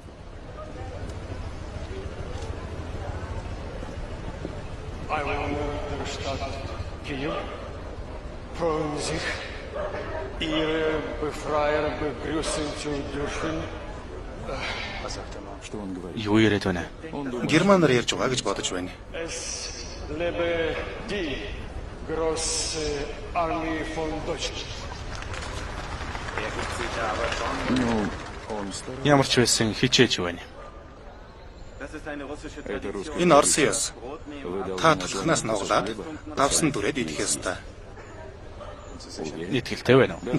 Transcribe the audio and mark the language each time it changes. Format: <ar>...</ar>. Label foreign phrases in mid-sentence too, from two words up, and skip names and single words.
<de>Kiew, von sich ihre Befreier begrüßen zu dürfen</de> <mn>Юу яриад байна? Германаар ярьж байгаа гэж бодож байна.</mn> <de>Es lebe die große Armee von Deutschland.</de> <mn>Ямар ч байсан хичээж байна. Энэ Оросын ёс. Та толгоноос нуглаад давсан дүрээд идэх ёстой. Итгэлтэй байна уу?</mn>